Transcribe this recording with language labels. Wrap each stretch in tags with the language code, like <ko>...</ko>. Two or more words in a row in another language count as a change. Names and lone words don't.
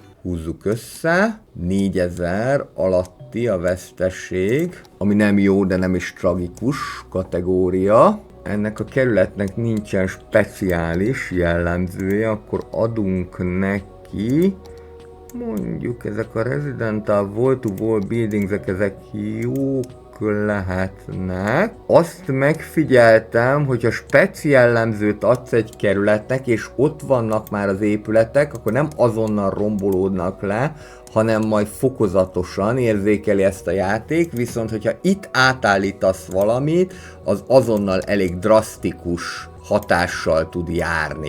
<hu>Húzzuk össze, 4000 alatti a veszteség, ami nem jó, de nem is tragikus kategória. Ennek a kerületnek nincsen speciális jellemzője, akkor adunk neki, mondjuk ezek a</hu> <en>residential wall-to-wall buildings,</en> <hu>ezek jók lehetnek. Azt megfigyeltem, hogy ha speciál jellemzőt adsz egy kerületnek, és ott vannak már az épületek, akkor nem azonnal rombolódnak le, hanem majd fokozatosan érzékeli ezt a játék, viszont hogyha itt átállítasz valamit, az azonnal elég drasztikus hatással tud járni.</hu>